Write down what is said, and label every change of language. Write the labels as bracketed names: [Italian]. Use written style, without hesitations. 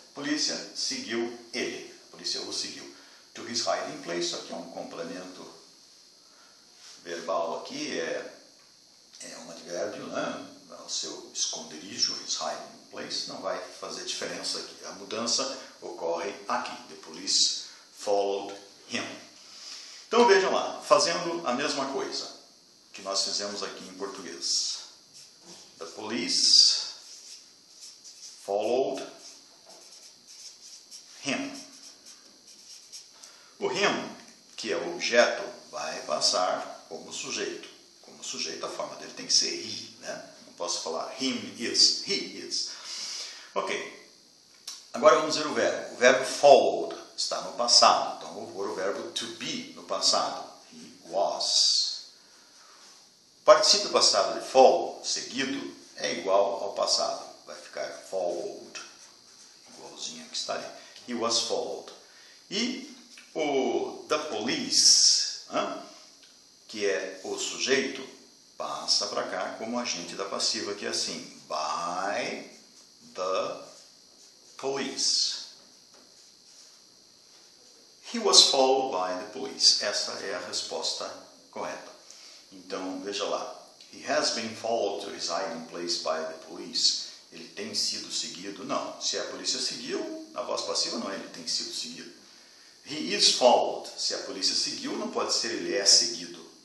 [Portuguese] A polícia seguiu ele, a polícia o seguiu. [English] To his hiding place, [Portuguese] aqui é um complemento verbal aqui, é um advérbio, né? O seu esconderijo, [English] his hiding place, [Portuguese] não vai fazer diferença aqui. A mudança ocorre aqui. [English] The police followed him. [Portuguese] Então vejam lá, fazendo a mesma coisa que nós fizemos aqui em português. [English] The police followed him. [Portuguese] O him, que é o objeto, vai passar como sujeito. Como sujeito, a forma dele tem que ser he, né? Não posso falar [English] him is, he is. [Portuguese] Ok. Agora vamos ver o verbo. O verbo followed está no passado. Então vou pôr o verbo to be no passado. [English] He was. [Portuguese] O particípio passado de follow, seguido, é igual ao passado. Vai ficar followed. Igualzinho que está ali. [English] He was followed. [Portuguese] E o the police, que é o sujeito, passa para cá como agente da passiva, que é assim, [English] by the police. He was followed by the police. [Portuguese] Essa é a resposta correta. Então, veja lá. [English] He has been followed to his hiding place by the police. [Portuguese] Ele tem sido seguido? Não. Se a polícia seguiu, na voz passiva não é ele tem sido seguido. [English] He is followed. [Portuguese] Se a polícia seguiu, não pode ser ele é seguido.